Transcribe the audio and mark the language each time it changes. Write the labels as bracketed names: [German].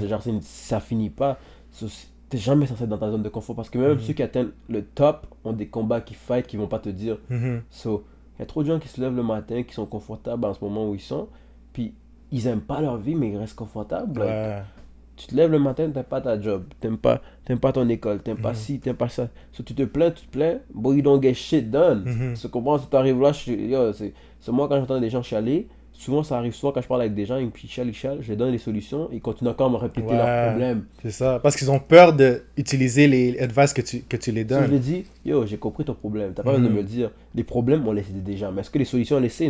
[French] C'est genre, ça finit pas. T'es jamais censé être dans ta zone de confort, parce que même ceux qui atteignent le top ont des combats qui fight qui vont pas te dire. Il y a trop de gens qui se lèvent le matin, qui sont confortables en ce moment où ils sont, puis ils aiment pas leur vie, mais ils restent confortables. Like, tu te lèves le matin, t'aimes pas ta job, t'aimes pas ton école, t'aimes pas ci, t'aimes pas ça. [English] So, [French] tu te plains, [English] but you don't get shit done. [French] Tu comprends? Si tu arrives là, c'est moi quand j'entends des gens chialer, souvent ça arrive souvent quand je parle avec des gens, ils chialent, je leur donne des solutions, ils continuent encore à me répéter leurs problèmes. C'est ça, parce qu'ils ont peur d'utiliser les advice que tu les donnes. So, je leur dis, j'ai compris ton problème, t'as pas besoin de me le dire. Les problèmes, on les sait déjà, mais est-ce que les solutions, on les sait?